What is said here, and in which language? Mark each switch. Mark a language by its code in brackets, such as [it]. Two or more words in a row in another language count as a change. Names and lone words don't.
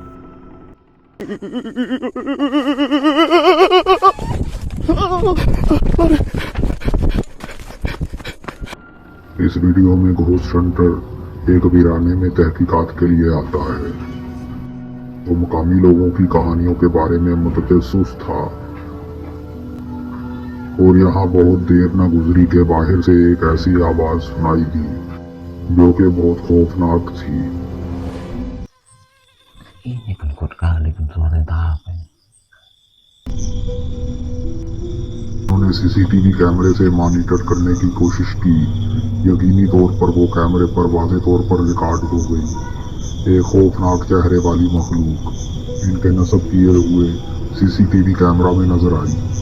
[ur] اس ویڈیو میں [en] ghost hunter [ur] ایک ویرانے میں تحقیقات کے لیے آتا ہے. وہ مقامی لوگوں کی کہانیوں کے بارے میں متجسس تھا، اور یہاں بہت دیر نہ گزری کے باہر سے ایک ایسی آواز سنائی دی جو کہ بہت خوفناک تھی. [id] Ini kan kuat kali kan suara apa? [ur] انہوں نے [en] CCTV cameras [ur] سے مانیٹر کرنے کی کوشش کی. یقینی طور پر وہ کیمرے پر واضح طور پر ریکارڈ ہو گئی. ایک خوفناک چہرے والی مخلوق ان کے نصب کیے ہوئے [en] CCTV camera [ur] میں نظر آئی.